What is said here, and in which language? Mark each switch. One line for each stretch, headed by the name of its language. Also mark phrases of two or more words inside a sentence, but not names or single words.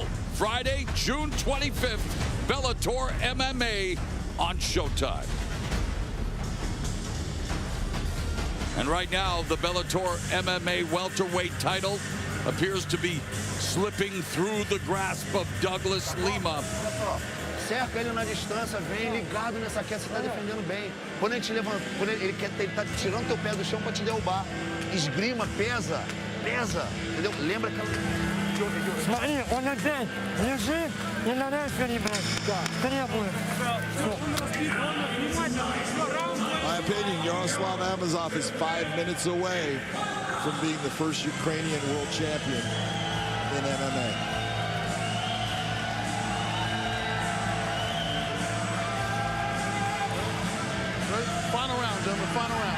English: Friday, June 25th, Bellator MMA on Showtime. And right now, the Bellator MMA welterweight title appears to be slipping through the grasp of Douglas Lima.
Portuguese: Cerca ele na distância, vem ligado nessa queda, você tá defendendo bem. Quando a gente levanta, quando ele tá tirando teu pé do chão para te derrubar. Esgrima, pesa, entendeu? Lembra aquela...
Russian: Смотри, он опять лежит и на рефери, блядь, требует.
English: My opinion, Yaroslav Amosov is 5 minutes away from being the first Ukrainian world champion in MMA. Final round, gentlemen, final round.